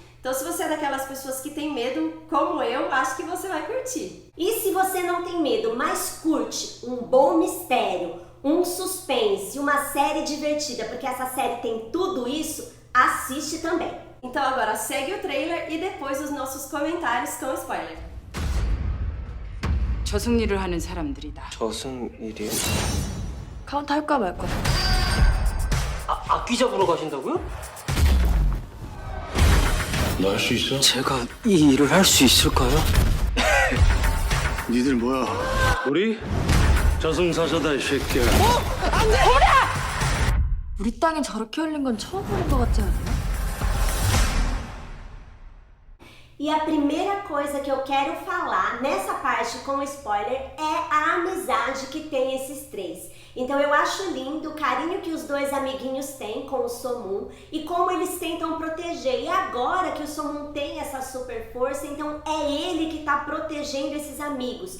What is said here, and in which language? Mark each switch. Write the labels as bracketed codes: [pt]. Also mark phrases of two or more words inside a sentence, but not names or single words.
[pt] Então, se você é daquelas pessoas que tem medo, como eu, acho que você vai curtir. E se você não tem medo, mas curte um bom mistério, um suspense, uma série divertida, porque essa série tem tudo isso, assiste também. Então agora segue o trailer e depois os nossos comentários com spoiler. [ko] 저승일을 하는 사람들이다. 저승일이요? 카운트 할까 말까? 악기 잡으러 가신다고요? 너 할 수 있어? 제가 이 일을 할 수 있을까요? 니들 뭐야? 우리 저승사자다 이 새끼야. 우리 땅에 저렇게 흘린 건 처음 보는 것 같지 않아요? [pt] E a primeira coisa que eu quero falar nessa parte com spoiler é a amizade que tem esses três. Então eu acho lindo o carinho que os dois amiguinhos têm com o Somun e como eles tentam proteger. E agora que o Somun tem essa super força, então é ele que está protegendo esses amigos.